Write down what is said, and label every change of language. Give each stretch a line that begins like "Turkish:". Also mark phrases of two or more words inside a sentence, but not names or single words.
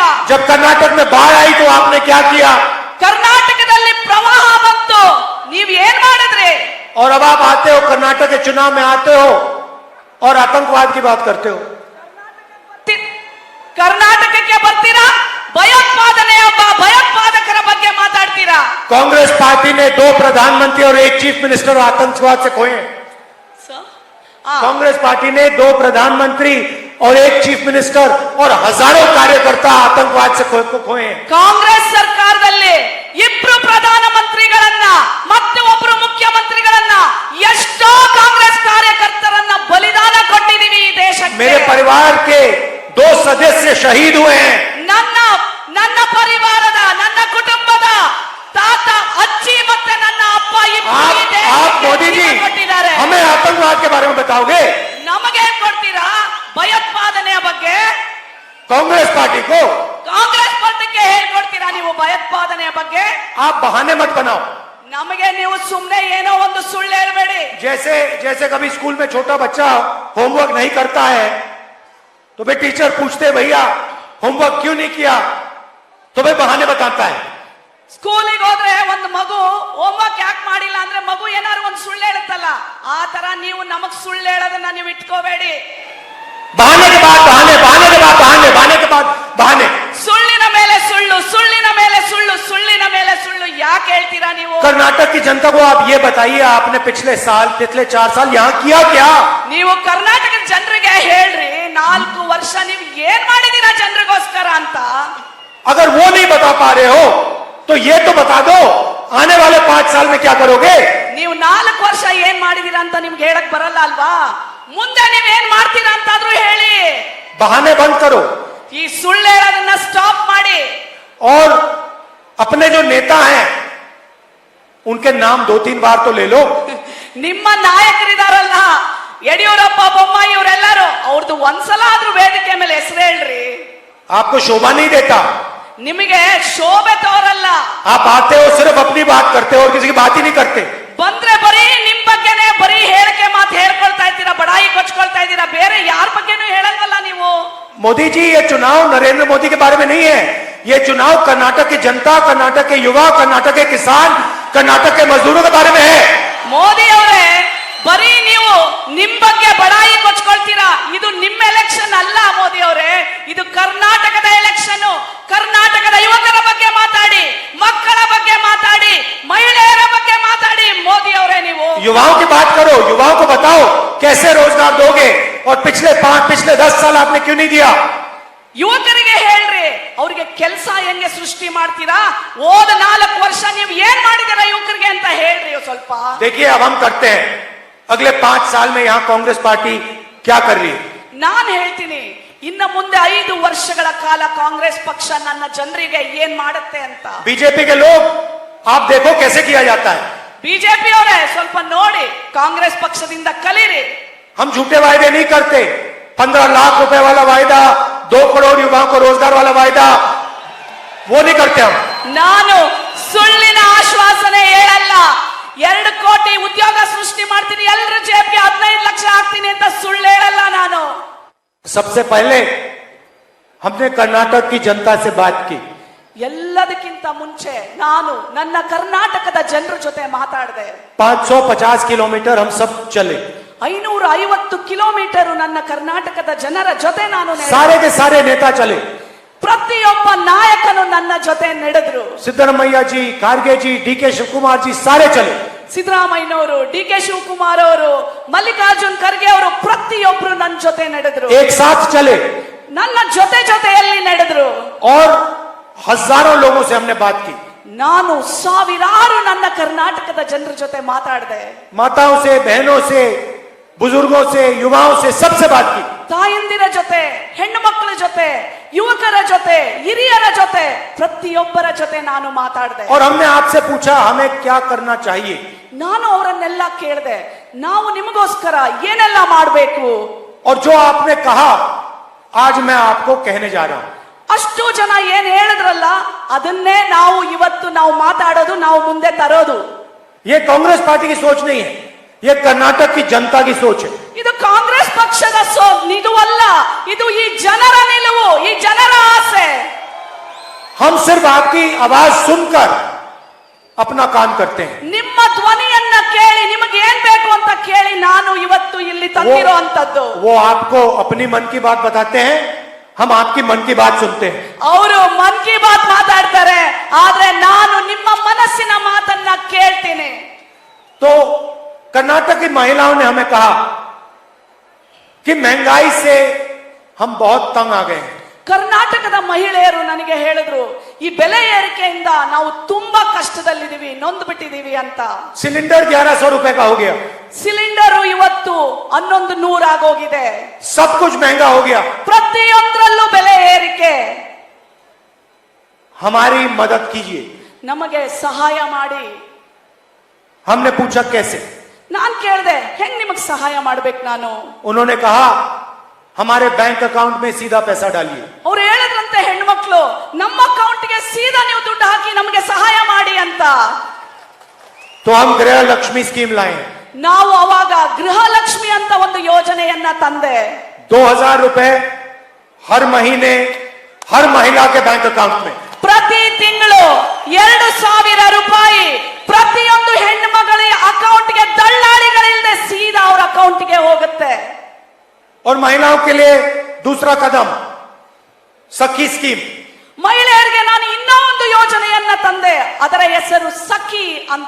Hindi: जब कर्नाटक में बाढ़ आई तो आपने क्या किया।
Kannada: ಕರ್ನಾಟಕದಲ್ಲಿ ಪ್ರವಾಹ ಬಂತು, ನೀವ್ ಏನ್ ಮಾಡಿದ್ರಿ।
Hindi: और अब आप आते हो कर्नाटक के चुनाव में आते हो और आतंकवाद की बात करते हो।
Kannada: ಕರ್ನಾಟಕಕ್ಕೆ ಬರ್ತೀರಾ, ಭಯೋತ್ಪಾದಕರ ಬಗ್ಗೆ ಮಾತಾಡ್ತೀರಾ।
Hindi: कांग्रेस पार्टी ने 2 प्रधानमंत्री और 1
English: chief minister
Hindi: आतंकवाद से खोए। कांग्रेस पार्टी ने 2 प्रधानमंत्री और 1
English: chief minister
Hindi: और हजारों कार्यकर्ता आतंकवाद से खोए।
Kannada: ಕಾಂಗ್ರೆಸ್ ಸರ್ಕಾರದಲ್ಲಿ 2 ಪ್ರಧಾನ ಮಂತ್ರಿಗಳನ್ನ ಮತ್ತು 1 ಮುಖ್ಯಮಂತ್ರಿಗಳನ್ನ ಎಷ್ಟೋ ಕಾಂಗ್ರೆಸ್ ಕಾರ್ಯಕರ್ತರನ್ನ ಬಲಿದಾನ ಕೊಟ್ಟಿದ್ದೀವಿ ಈ ದೇಶಕ್ಕೆ।
Hindi: मेरे परिवार के 2 सदस्य शहीद हुए हैं।
Kannada: ನನ್ನ ಪರಿವಾರದ ನನ್ನ ಕುಟುಂಬದ ತಾತ ಅಜ್ಜಿ ಮತ್ತೆ ನನ್ನ ಅಪ್ಪ
Hindi: आप मोदी जी
Kannada: ಕೊಟ್ಟಿದ್ದಾರೆ।
Hindi: हमें आतंकवाद के बारे में बताओगे।
Kannada: ನಮಗೆ ಏನ್ ಕೊಡ್ತೀರಾ ಭಯೋತ್ಪಾದನೆಯ ಬಗ್ಗೆ।
Hindi: कांग्रेस पार्टी को,
Kannada: ಕಾಂಗ್ರೆಸ್ ಪಾರ್ಟಿಗೆ ಹೇಳ್ಕೊಡ್ತೀರಾ ನೀವು ಭಯೋತ್ಪಾದನೆಯ ಬಗ್ಗೆ।
Hindi: आप बहाने मत बनाओ।
Kannada: ನಮಗೆ ನೀವು ಸುಮ್ನೆ ಏನೋ ಒಂದು ಸುಳ್ಳು ಹೇಳ್ಬೇಡಿ।
Hindi: जैसे कभी स्कूल में छोटा बच्चा होमवर्क नहीं करता है तो भाई टीचर पूछते भैया होमवर्क क्यों नहीं किया, तो भाई बहाने बताता है।
Kannada: ಸ್ಕೂಲಿಗೆ ಹೋದ್ರೆ ಒಂದು ಮಗು ಹೋಮ್ವರ್ಕ್ ಯಾಕೆ ಮಾಡಿಲ್ಲ ಅಂದ್ರೆ ಮಗು ಏನಾದ್ರು ಒಂದು ಸುಳ್ಳು ಹೇಳುತ್ತಲ್ಲ, ಆ ತರ ನೀವು ನಮಗ್ ಸುಳ್ಳು ಹೇಳೋದನ್ನ ನೀವು ಇಟ್ಕೋಬೇಡಿ।
Hindi: बहाने के बाद बहाने, बहाने के बाद बहाने, बहाने के बाद बहाने।
Kannada: ಸುಳ್ಳಿನ ಮೇಲೆ ಸುಳ್ಳು, ಸುಳ್ಳಿನ ಮೇಲೆ ಸುಳ್ಳು, ಸುಳ್ಳಿನ ಮೇಲೆ ಸುಳ್ಳು ಯಾಕೆ ಹೇಳ್ತೀರಾ ನೀವು।
Hindi: कर्नाटक की जनता को आप ये बताइए आपने पिछले 4 साल यहाँ किया क्या।
Kannada: ನೀವು ಕರ್ನಾಟಕದ ಜನರಿಗೆ ಹೇಳ್ರಿ 4 ವರ್ಷ ನೀವು ಏನ್ ಮಾಡಿದೀರಾ ಜನರಿಗೋಸ್ಕರ ಅಂತ।
Hindi: अगर वो नहीं बता पा रहे हो तो ये तो बता दो आने वाले 5 साल में क्या करोगे।
Kannada: ನೀವು 4 ವರ್ಷ ಏನ್ ಮಾಡಿದೀರಾ ಅಂತ ನಿಮ್ಗೆ ಹೇಳಕ್ ಬರಲ್ಲ ಅಲ್ವಾ, ಮುಂದೆ ನೀವ್ ಏನ್ ಮಾಡ್ತೀರಾ ಅಂತಾದ್ರೂ ಹೇಳಿ।
Hindi: बहाने बंद करो
Kannada: ಈ ಸುಳ್ಳು ಹೇಳೋದನ್ನ ಸ್ಟಾಪ್ ಮಾಡಿ।
Hindi: और अपने जो नेता हैं उनके नाम 2-3 बार तो ले लो।
Kannada: ನಿಮ್ಮ ನಾಯಕರಿದಾರಲ್ಲ ಯಡಿಯೂರಪ್ಪ ಬೊಮ್ಮಾಯಿ ಇವರೆಲ್ಲರೂ ಅವ್ರದ್ದು ಒಂದ್ಸಲ ಆದ್ರೂ ವೇದಿಕೆ ಮೇಲೆ ಹೆಸರು ಹೇಳ್ರಿ।
Hindi: आपको शोभा नहीं देता,
Kannada: ನಿಮಗೆ ಶೋಭೆ ತೋರಲ್ಲ।
Hindi: आप आते हो सिर्फ अपनी बात करते हो और किसी की बात ही नहीं करते।
Kannada: ಬಂದ್ರೆ ಬರೀ ನಿಮ್ ಬಗ್ಗೆನೆ ಬರೀ ಹೇಳಿಕೆ ಮಾತು ಹೇಳ್ಕೊಳ್ತಾ ಇದ್ದೀರಾ, ಬಡಾಯಿ ಕೊಚ್ಕೊಳ್ತಾ ಇದ್ದೀರಾ, ಬೇರೆ ಯಾರ ಬಗ್ಗೆನೂ ಹೇಳಲ್ವಲ್ಲ ನೀವು।
Hindi: मोदी जी ये चुनाव नरेंद्र मोदी के बारे में नहीं है, ये चुनाव कर्नाटक की जनता, कर्नाटक के युवा, कर्नाटक के किसान, कर्नाटक के मजदूरों के बारे में है।
Kannada: ಮೋದಿ ಅವರೇ ಬರೀ ನೀವು ನಿಮ್ ಬಗ್ಗೆ ಬಡಾಯಿ ಕೊಚ್ಕೊಳ್ತೀರಾ, ಇದು ನಿಮ್ಮ ಎಲೆಕ್ಷನ್ ಅಲ್ಲ ಮೋದಿ ಅವರೇ, ಇದು ಕರ್ನಾಟಕದ ಎಲೆಕ್ಷನ್। ಕರ್ನಾಟಕದ ಯುವಕರ ಬಗ್ಗೆ ಮಾತಾಡಿ, ಮಕ್ಕಳ ಬಗ್ಗೆ ಮಾತಾಡಿ, ಮಹಿಳೆಯರ ಬಗ್ಗೆ ಮಾತಾಡಿ ಮೋದಿ ಅವರೇ ನೀವು।
Hindi: युवाओं की बात करो, युवाओं को बताओ कैसे रोजगार दोगे और पिछले 10 साल आपने क्यों नहीं दिया।
Kannada: ಯುವಕರಿಗೆ ಹೇಳ್ರಿ ಅವ್ರಿಗೆ ಕೆಲಸ ಹೆಂಗೆ ಸೃಷ್ಟಿ ಮಾಡ್ತೀರಾ, ಹೋದ 4 ವರ್ಷ ನೀವು ಏನ್ ಮಾಡಿದಿರಾ ಯುವಕರಿಗೆ ಅಂತ ಹೇಳ್ರಿ ಸ್ವಲ್ಪ।
Hindi: देखिए अब हम करते हैं, अगले 5 साल में यहाँ कांग्रेस पार्टी क्या कर रही है।
Kannada: ನಾನು ಹೇಳ್ತೀನಿ ಇನ್ನು ಮುಂದೆ 5 ವರ್ಷಗಳ ಕಾಲ ಕಾಂಗ್ರೆಸ್ ಪಕ್ಷ ನನ್ನ ಜನರಿಗೆ ಏನ್ ಮಾಡುತ್ತೆ ಅಂತ।
Hindi: बीजेपी के लोग आप देखो कैसे किया जाता है।
Kannada: ಬಿಜೆಪಿ ಅವರೇ ಸ್ವಲ್ಪ ನೋಡಿ, ಕಾಂಗ್ರೆಸ್ ಪಕ್ಷದಿಂದ ಕಲೀರಿ।
Hindi: हम झूठे वायदे नहीं करते, 15 लाख रुपए वाला वायदा, 2 करोड़ युवाओं को रोजगार वाला वायदा वो नहीं करते हम।
Kannada: ನಾನು ಸುಳ್ಳಿನ ಆಶ್ವಾಸನೆ ಹೇಳಲ್ಲ, 2 ಕೋಟಿ ಉದ್ಯೋಗ ಸೃಷ್ಟಿ ಮಾಡ್ತೀನಿ, ಎಲ್ಲರ ಜೇಬ್ಗೆ 15 ಲಕ್ಷ ಹಾಕ್ತೀನಿ ಅಂತ ಸುಳ್ಳು ಹೇಳಲ್ಲ ನಾನು।
Hindi: सबसे पहले हमने कर्नाटक की जनता से बात की।
Kannada: ಎಲ್ಲದಕ್ಕಿಂತ ಮುಂಚೆ ನಾನು ನನ್ನ ಕರ್ನಾಟಕದ ಜನರ ಜೊತೆ ಮಾತಾಡಿದೆ।
Hindi: 550 किलोमीटर हम सब चले,
Kannada: 550 ಕಿಲೋಮೀಟರ್ ನನ್ನ ಕರ್ನಾಟಕದ ಜನರ ಜೊತೆ ನಾನು ನಡೆದೆ।
Hindi: सारे के सारे नेता चले,
Kannada: ಪ್ರತಿಯೊಬ್ಬ ನಾಯಕನು ನನ್ನ ಜೊತೆ ನಡೆದ್ರು।
Hindi: सिद्धरमैया जी, खारगे जी, DK शिवकुमार जी सारे चले।
Kannada: ಸಿದ್ದರಾಮಯ್ಯನವರು, DK ಶಿವಕುಮಾರ್ ಅವರು, ಮಲ್ಲಿಕಾರ್ಜುನ್ ಖರ್ಗೆ ಅವರು ಪ್ರತಿಯೊಬ್ರು ನನ್ನ ಜೊತೆ ನಡೆದ್ರು।
Hindi: एक साथ चले,
Kannada: ನನ್ನ ಜೊತೆ ಜೊತೆಯಲ್ಲಿ ನಡೆದ್ರು.
Hindi: और हजारों लोगों से हमने बात की.
Kannada: ನಾನು ಸಾವಿರಾರು ನನ್ನ ಕರ್ನಾಟಕದ ಜನರ ಜೊತೆ ಮಾತಾಡಿದೆ.
Hindi: माताओं से, बहनों से, बुजुर्गों से, युवाओं से, सबसे बात की.
Kannada: ತಾಯಂದಿರ ಜೊತೆ, ಹೆಣ್ಣು ಮಕ್ಕಳ ಜೊತೆ, ಯುವಕರ ಜೊತೆ, ಹಿರಿಯರ ಜೊತೆ, ಪ್ರತಿಯೊಬ್ಬರ ಜೊತೆ ನಾನು ಮಾತಾಡಿದೆ.
Hindi: और हमने आपसे पूछा हमें क्या करना चाहिए.
Kannada: ನಾನು ಅವರನ್ನೆಲ್ಲ ಕೇಳಿದೆ, ನಾವು ನಿಮಗೋಸ್ಕರ ಏನೆಲ್ಲ ಮಾಡಬೇಕು.
Hindi: और जो आपने कहा आज मैं आपको कहने जा रहा हूं.
Kannada: ಅಷ್ಟು ಜನ ಏನ್ ಹೇಳಿದ್ರಲ್ಲ ಅದನ್ನೇ ನಾವು ಇವತ್ತು ನಾವು ಮಾತಾಡೋದು, ನಾವು ಮುಂದೆ ತರೋದು.
Hindi: ये कांग्रेस पार्टी की सोच नहीं है, ये कर्नाटक की जनता की सोच है.
Kannada: ಇದು ಕಾಂಗ್ರೆಸ್ ಪಕ್ಷದ ನಿಲುವಲ್ಲ, ಇದು ಈ ಜನರ ನಿಲುವು, ಈ ಜನರ ಆಸೆ.
Hindi: हम सिर्फ आपकी आवाज सुनकर अपना काम करते हैं.
Kannada: ನಿಮ್ಮ ಧ್ವನಿಯನ್ನ ಕೇಳಿ, ನಿಮಗೆ ಏನ್ ಬೇಕು ಅಂತ ಕೇಳಿ ನಾನು ಇವತ್ತು ಇಲ್ಲಿ ತಂದಿರೋ ಅಂತದ್ದು.
Hindi: वो आपको अपनी मन की बात बताते हैं, हम आपकी मन की बात सुनते हैं.
Kannada: ಅವರು ಮನ್ ಕಿ ಬಾತ್ ಮಾತಾಡ್ತಾರೆ, ಆದ್ರೆ ನಾನು ನಿಮ್ಮ ಮನಸ್ಸಿನ ಮಾತನ್ನ ಕೇಳ್ತೀನಿ.
Hindi: तो कर्नाटक की महिलाओं ने हमें कहा कि महंगाई से हम बहुत तंग आ गए हैं.
Kannada: ಕರ್ನಾಟಕದ ಮಹಿಳೆಯರು ನನಗೆ ಹೇಳಿದ್ರು, ಈ ಬೆಲೆ ಏರಿಕೆಯಿಂದ ನಾವು ತುಂಬಾ ಕಷ್ಟದಲ್ಲಿದ್ದೀವಿ, ನೊಂದು ಬಿಟ್ಟಿದೀವಿ ಅಂತ.
Hindi: सिलेंडर 1100 रुपए का हो गया.
Kannada: ಸಿಲಿಂಡರ್ ಇವತ್ತು 1100 ಆಗೋಗಿದೆ.
Hindi: सब कुछ महंगा हो गया.
Kannada: ಪ್ರತಿಯೊಂದರಲ್ಲೂ ಬೆಲೆ ಏರಿಕೆ.
Hindi: हमारी मदद कीजिए.
Kannada: ನಮಗೆ ಸಹಾಯ ಮಾಡಿ.
Hindi: हमने पूछा कैसे.
Kannada: ನಾನ್ ಕೇಳಿದೆ, ಹೆಂಗ್ ನಿಮಗ್ ಸಹಾಯ ಮಾಡ್ಬೇಕು ನಾನು.
Hindi: उन्होंने कहा हमारे
English: bank account
Hindi: में सीधा पैसा डालिए.
Kannada: ಅವ್ರು ಹೇಳಿದ್ರಂತೆ ಹೆಣ್ಮಕ್ಳು, ನಮ್ಮ ಅಕೌಂಟ್ಗೆ ಸೀದಾ ನೀವು ದುಡ್ಡು ಹಾಕಿ ನಮಗೆ ಸಹಾಯ ಮಾಡಿ ಅಂತ.
Hindi: तो हम गृह लक्ष्मी स्कीम लाए.
Kannada: ನಾವು ಅವಾಗ ಗೃಹಲಕ್ಷ್ಮಿ ಅಂತ ಒಂದು ಯೋಜನೆಯನ್ನ ತಂದೆ.
Hindi: 2000 रुपए हर महीने हर महिला के
English: bank account
Hindi: में.
Kannada: ಪ್ರತಿ ತಿಂಗಳು 2000 ರೂಪಾಯಿ ಪ್ರತಿಯೊಂದು ಹೆಣ್ಣು ಮಗಳ ಅಕೌಂಟ್ಗೆ ದಳ್ಳಾಳಿಗಳಿಲ್ಲದೆ ಸೀದಾ ಅವ್ರ ಅಕೌಂಟ್ಗೆ ಹೋಗುತ್ತೆ.
Hindi: और महिलाओं के लिए दूसरा कदम सखी स्कीम.
Kannada: ಮಹಿಳೆಯರಿಗೆ ನಾನು ಇನ್ನೂ ಒಂದು ಯೋಜನೆಯನ್ನ ತಂದೆ, ಅದರ ಹೆಸರು ಸಖಿ ಅಂತ.